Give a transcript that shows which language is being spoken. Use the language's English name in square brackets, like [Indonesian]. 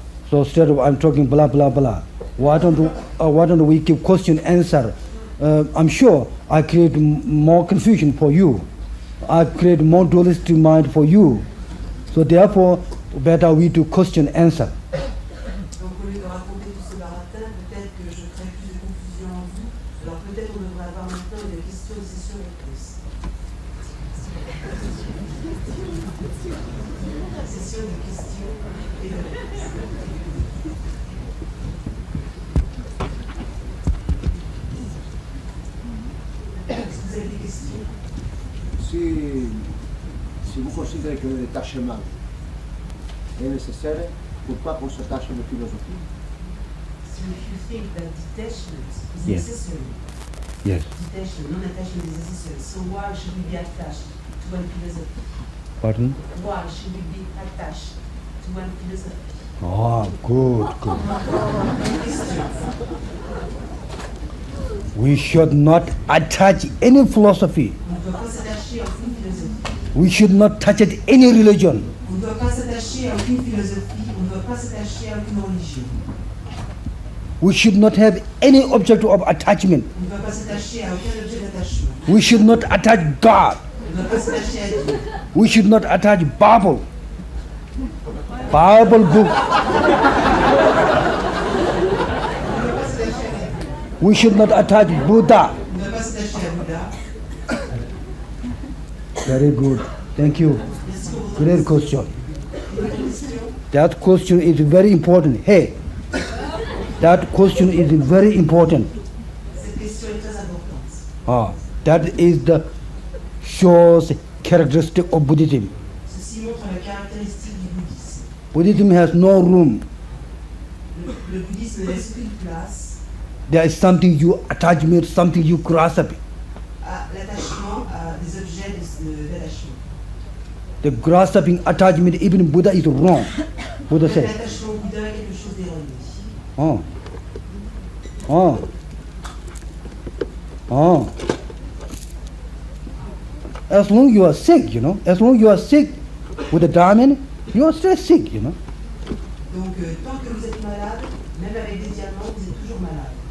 [English] So instead of I'm talking blah blah blah, why don't we give question answer? I'm sure I create more confusion for you. I create more dualistic mind for you. So therefore, better we do question answer. [French] Donc au lieu de raconter tout ce baratin, peut-être que je crée plus de confusion en vous. Alors peut-être on devrait avoir maintenant une question de session-réponse. Session de questions et de réponses. Est-ce que vous avez des questions? Si vous considérez que le détachement est nécessaire, pourquoi qu'on s'attache à la philosophie? [English] So if you think that detachment is Yes. necessary, Yes. detachment, non-attachment is necessary, so why should we be attached to one philosophy? Pardon? Why should we be attached to one philosophy? Ah, good, good. We should not attach any philosophy. [French] On ne doit pas s'attacher à aucune philosophie. [English] We should not touch it any religion. [French] On ne doit pas s'attacher à aucune philosophie. On ne doit pas s'attacher à aucune religion. [English] We should not have any object of attachment. [French] On ne doit pas s'attacher à aucun objet d'attachement. [English] We should not attach God. [French] On ne doit pas s'attacher à Dieu. [English] We should not attach Bible. Bible book. We should not attach Buddha. [French] On ne doit pas s'attacher à Bouddha. [English] Very good. Thank you. Great question. That question is very important. Hey, that question is very important. [French] Cette question est très importante. [English] That is the shows characteristic of Buddhism. [French] Ceci montre la caractéristique du bouddhisme. [English] Buddhism has no room. [French] Le bouddhisme ne laisse aucune place [English] There is something you attachment, something you grasp. [French] à l'attachement à des objets d'attachement. [English] The grasping attachment, even Buddha is wrong. Buddha said. [French] L'attachement au Bouddha est quelque chose d'erroné. [English] As long as you are sick, as long as you are sick with the Dharma, you are still sick, [French] Donc, tant que vous êtes malade, même avec des diamants, vous êtes toujours malade.